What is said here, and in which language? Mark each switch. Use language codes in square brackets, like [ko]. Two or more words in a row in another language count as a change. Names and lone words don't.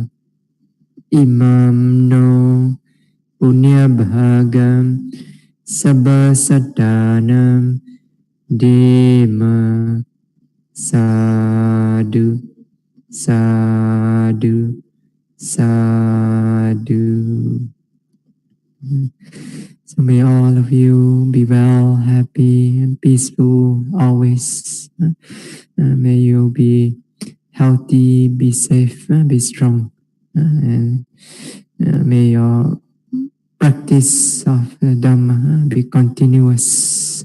[pi] Imam no punya bhagam sabbasadanam dema. Sadhu, sadhu, sadhu. [en] So may all of you be well, happy, and peaceful always. May you be healthy, be safe, be strong. And may your practice of the Dhamma be continuous.